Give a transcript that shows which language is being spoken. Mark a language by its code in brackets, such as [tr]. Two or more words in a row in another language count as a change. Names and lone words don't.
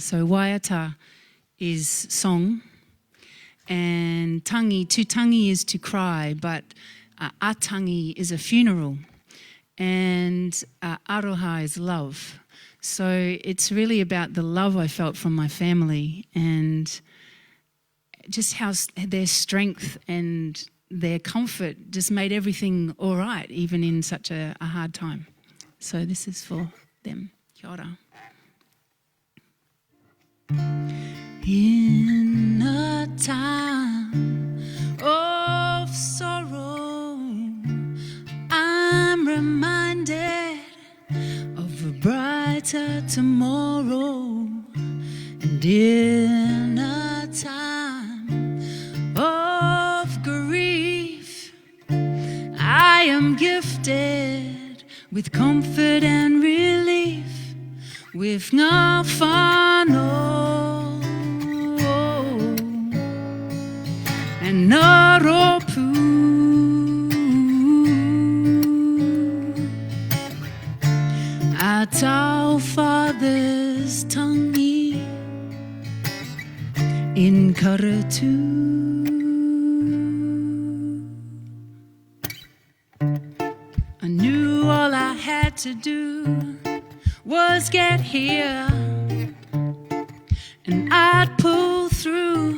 [en] So Waiata is song, and tangi, to tangi is to cry, but atangi is a funeral, and aroha is love. So it's really about the love I felt from my family and just how their strength and their comfort just made everything all right, even in such a hard time. So this is for them. [mi] Kia ora. [en] In a time of sorrow, I'm reminded of a brighter tomorrow. And in a time of grief, I am gifted with comfort and relief, with [mi] ngā whānau [en] and [mi] ngā rōpū. [en] At our father's tangi in Karatu. I knew all I had to do was get here, and I'd pull through,